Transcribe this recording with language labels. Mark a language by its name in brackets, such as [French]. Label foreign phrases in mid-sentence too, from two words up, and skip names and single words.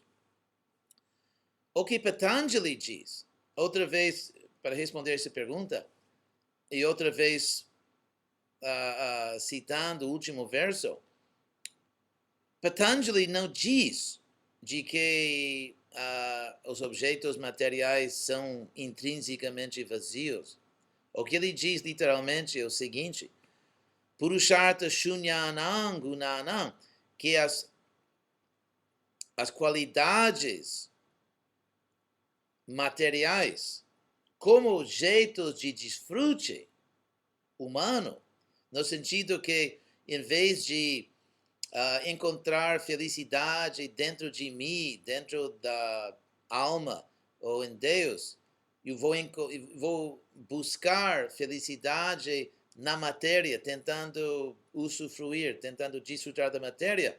[Portuguese] O que Patanjali diz, outra vez, para responder essa pergunta, e outra vez citando o último verso, Patanjali não diz de que os objetos materiais são intrinsecamente vazios. O que ele diz literalmente é o seguinte: [Sanskrit] पुरुषार्थ शून्यानां गुणानां, [Portuguese] que as qualidades materiais como objetos de desfrute humano, no sentido que, em vez de encontrar felicidade dentro de mim, dentro da alma ou em Deus, eu vou buscar felicidade na matéria, tentando usufruir, tentando desfrutar da matéria.